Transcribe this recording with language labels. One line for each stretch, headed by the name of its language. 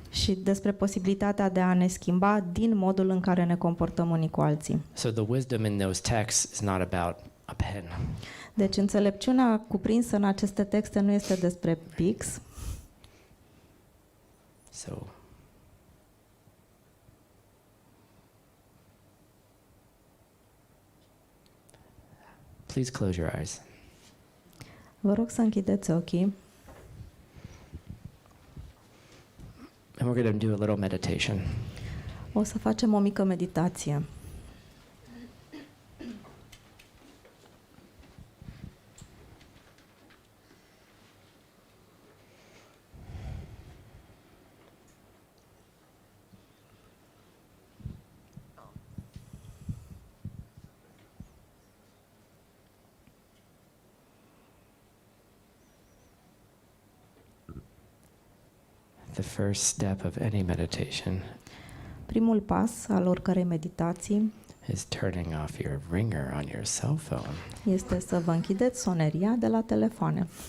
Romanian: Și despre posibilitatea de a ne schimba din modul în care ne comportăm unii cu alții.
English: So the wisdom in those texts is not about a pen.
Romanian: Deci înțelepciunea cuprinsă în aceste texte nu este despre pix,
English: So please close your eyes.
Romanian: vă rog să închideți ochii
English: And we're going to do a little meditation.
Romanian: o să facem o mică meditație.
English: The first step of any meditation
Romanian: Primul pas al oricărei meditații
English: is turning off your ringer on your cell phone.
Romanian: este să vă închideți soneria de la telefoane.